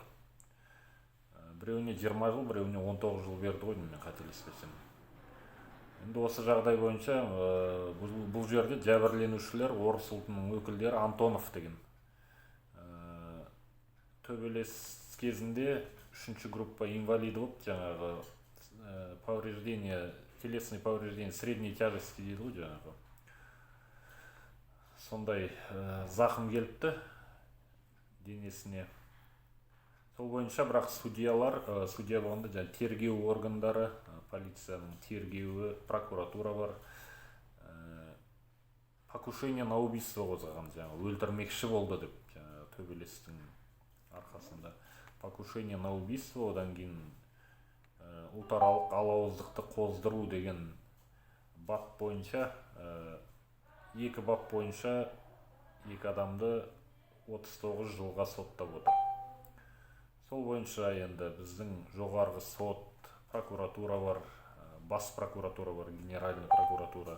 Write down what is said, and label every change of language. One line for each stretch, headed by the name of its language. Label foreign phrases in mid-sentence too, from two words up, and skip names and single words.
Kazakh: Біреуіне 20 жыл, біреуіне 19 жыл берді ғой, мен қателеспесем. Енді осы жағдай бойынша бұл жерде жәбірленушілер орыс ұлтының өкілдері Антонов деген. Төбелес кезінде 3-ші группа инвалиді болып, жаңағы
Russian: повреждение, телесный повреждение средней тяжести
Kazakh: дейді ғой, жаңағы. Сондай зақым келіпті денесіне. Сол бойынша бірақ судья болғанда тергеу органдары, полицияның тергеуі, прокуратура бар.
Russian: Покушение на убийство
Kazakh: қозғаған, өлтірмекші болды деп, төбелестің арқасында.
Russian: Покушение на убийство,
Kazakh: одан кейін ұлтаралық алауыздықты қоздыру деген бап бойынша, екі бап бойынша екі адамды 39 жылға соттап отыр. Сол бойынша енді біздің жоғарғы сот, прокуратура бар, бас прокуратура бар,
Russian: генеральный прокуратура.